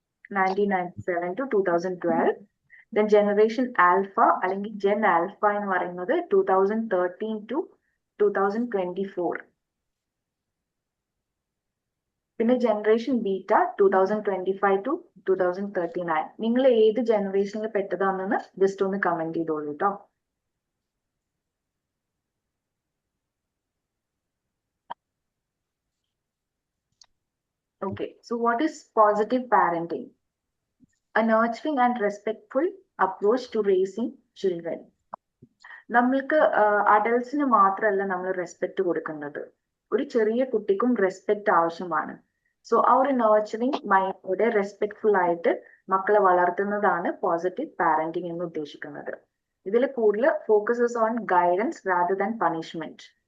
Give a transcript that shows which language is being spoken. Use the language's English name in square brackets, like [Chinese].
[Malayalam] 1997 to 2012. Then Generation Alpha അല്ലെങ്കിൽ Gen Alpha എന്ന് പറയുന്നത് 2013 to 2024. പിന്നെ ജനറേഷൻ ബീറ്റ 2025 to 2039. നിങ്ങൾ ഏത് ജനറേഷനിൽ പെട്ടതാണെന്ന് ജസ്റ്റ് ഒന്ന് കമന്റ് ചെയ്തോളൂ കേട്ടോ. [English] Okay, so what is positive parenting? A nurturing and respectful approach to raising children. [Malayalam] നമ്മൾക്ക് അഡൽട്സിന് മാത്രമല്ല നമ്മൾ റെസ്പെക്ട് കൊടുക്കുന്നത്, ഒരു ചെറിയ കുട്ടിക്കും റെസ്പെക്ട് ആവശ്യമാണ്. സോ ആ ഒരു നർച്ചറിങ് മൈൻഡോടെ റെസ്പെക്ട്ഫുൾ ആയിട്ട് മക്കളെ വളർത്തുന്നതാണ് പോസിറ്റീവ് പാരന്റിങ് എന്ന് ഉദ്ദേശിക്കുന്നത്. ഇതിൽ കൂടുതൽ [English] Focuses on guidance rather than punishment.